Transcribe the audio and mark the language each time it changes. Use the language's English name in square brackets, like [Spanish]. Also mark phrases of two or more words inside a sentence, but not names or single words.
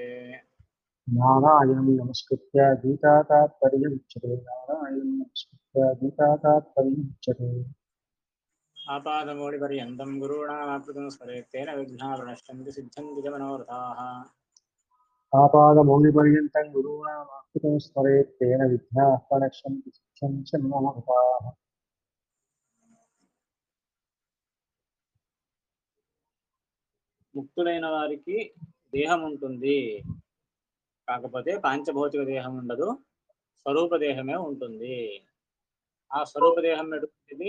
[Sanskrit] नारायणं नमस्कृत्य गीतातात्पर्यमुच्यते नारायणं नमस्कृत्य गीतातात्पर्यमुच्यते आपादमौलिपर्यन्तं गुरूणामाकृतिं स्मरेत् तेन विघ्नाः प्रणश्यन्ति सिद्ध्यन्ति च मनोरथाः आपादमौलिपर्यन्तं गुरूणामाकृतिं स्मरेत् तेन विघ्नाः प्रणश्यन्ति सिद्ध्यन्ति च मनोरथाः [Telugu] ముక్తులైన వారికి దేహం ఉంటుంది, కాకపోతే పాంచభౌతిక దేహం ఉండదు, స్వరూప దేహమే ఉంటుంది. ఆ స్వరూప దేహం ఎటువంటిది?